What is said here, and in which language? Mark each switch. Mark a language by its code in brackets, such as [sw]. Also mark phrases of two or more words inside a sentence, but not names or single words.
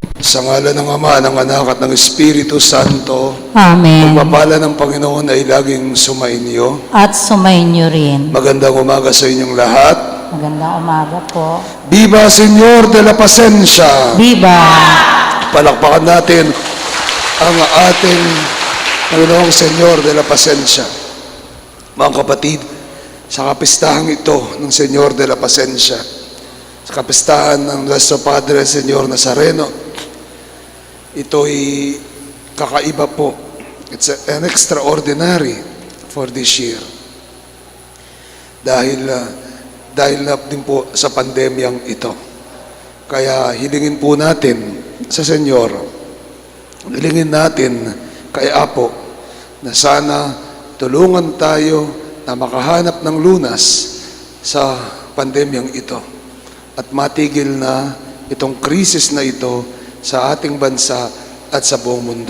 [tl] Sa ngalan ng Ama, ng Anak at ng Espiritu Santo, Amen. pagpapala ng Panginoon ay laging sumainyo. At sumainyo rin. Magandang umaga sa inyong lahat. Magandang umaga po. [es] Viva Señor de la Pacencia! Viva! [tl] Palakpakan natin ang ating Panginoong Señor de la Pacencia. Mga kapatid, sa kapistahang ito ng Señor de la Pacencia, sa kapistahan ng Nuestro Padre Señor Nazareno, ito'y kakaiba po. [en] It's an extraordinary for this year. [tl] Dahil na din po sa pandemyang ito. Kaya hilingin po natin sa Senyor, hilingin natin kay Apo na sana tulungan tayo na makahanap ng lunas sa pandemyang ito at matigil na itong krisis na ito sa ating bansa at sa buong mundo.